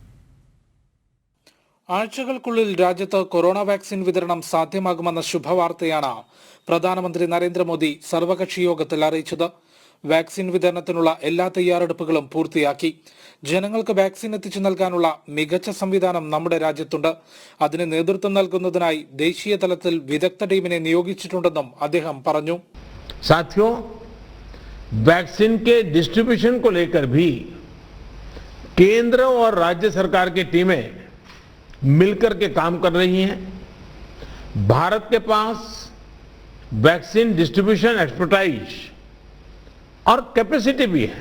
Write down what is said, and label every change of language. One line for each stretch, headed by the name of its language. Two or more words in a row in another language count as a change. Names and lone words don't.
Malayalam: ആഴ്ചകൾക്കുള്ളിൽ രാജ്യത്ത് കൊറോണ വാക്സിൻ വിതരണം സാധ്യമാകുമെന്ന ശുഭവാർത്തയാണ് പ്രധാനമന്ത്രി നരേന്ദ്രമോദി സർവകക്ഷി യോഗത്തിൽ അറിയിച്ചത്. വാക്സിൻ വിതരണത്തിനുള്ള എല്ലാ തയ്യാറെടുപ്പുകളും പൂർത്തിയാക്കി. ജനങ്ങൾക്ക് വാക്സിൻ എത്തിച്ചു നൽകാനുള്ള മികച്ച സംവിധാനം നമ്മുടെ രാജ്യത്തുണ്ട്. അതിന് നേതൃത്വം നൽകുന്നതിനായി ദേശീയ തലത്തിൽ വിദഗ്ധ ടീമിനെ നിയോഗിച്ചിട്ടുണ്ടെന്നും അദ്ദേഹം പറഞ്ഞു.
Hindi: साथियों, वैक्सीन के डिस्ट्रीब्यूशन को लेकर भी केंद्र और राज्य सरकार की टीमें मिलकर के काम कर रही हैं. भारत के पास
English: vaccine distribution expertise
Hindi: और कैपेसिटी भी है.